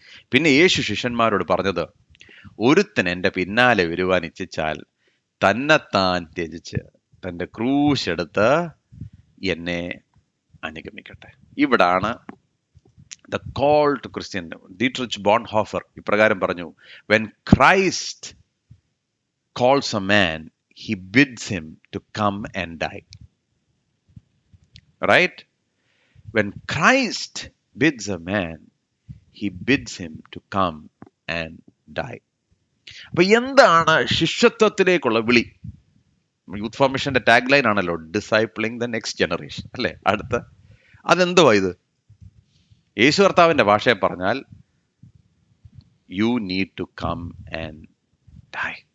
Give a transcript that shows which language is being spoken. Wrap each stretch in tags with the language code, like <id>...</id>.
<ml>പിന്നെ യേശു ശിഷ്യന്മാരോട് പറഞ്ഞത്, ഒരുത്തൻ എൻ്റെ പിന്നാലെ വരുവാൻ ഇച്ഛിച്ചാൽ തന്നെത്താൻ ത്യജിച്ച് തൻ്റെ ക്രൂശ് എടുത്ത് എന്നെ അനുഗമിക്കട്ടെ. ഇവിടാണ്</ml> <en>The call to Christian.</en> <ml>Dietrich Bonhoeffer ഇപ്രകാരം പറഞ്ഞു,</ml> <en>When Christ calls a man, he bids him to come and die. Right? When Christ bids a man, he bids him to come and die.</en> <ml>അപ്പൊ എന്താണ് ശിഷ്യത്വത്തിലേക്കുള്ള വിളി? Youth ഫോർമേഷന്റെ tag line ആണല്ലോ,</ml> <en>discipling the next generation,</en> <ml>അല്ലേ? അതെന്തുവാ ഇത്? യേശു കർത്താവിന്റെ ഭാഷയെ പറഞ്ഞാൽ,</ml> <en>You need to come and die.</en>